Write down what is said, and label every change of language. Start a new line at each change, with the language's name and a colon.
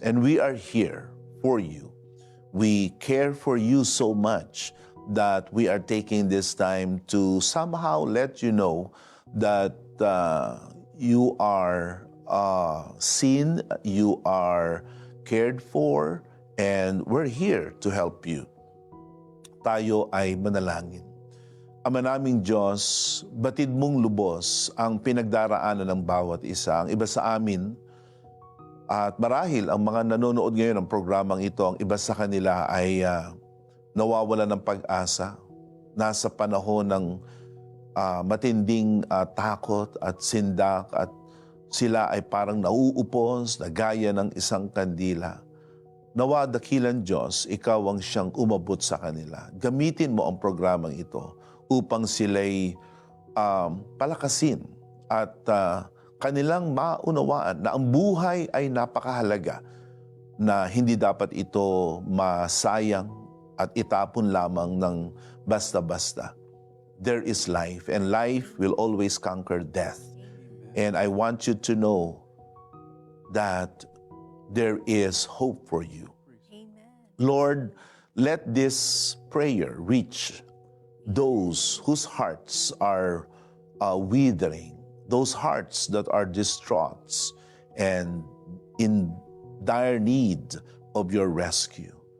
English: And we are here for you. We care for you so much that we are taking this time to somehow let you know that you are seen, you are cared for, and we're here to help you.
Filipino: Tayo ay manalangin. Ama naming Diyos, batid mong lubos ang pinagdaraanan ng bawat isa. Ang iba sa amin, at marahil ang mga nanonood ngayon ng programang ito, ang iba sa kanila ay nawawala ng pag-asa, nasa panahon ng matinding takot at sindak, at sila ay parang nauupos na gaya ng isang kandila. Nawa dakilan Diyos, Ikaw ang siyang umabot sa kanila. Gamitin mo ang programang ito upang sila'y palakasin at kanilang maunawaan na ang buhay ay napakahalaga, na hindi dapat ito masayang at itapon lamang ng basta-basta.
English: There is life, and life will always conquer death. And I want you to know that there is hope for you. Amen. Lord, let this prayer reach those whose hearts are withering, those hearts that are distraught and in dire need of your rescue.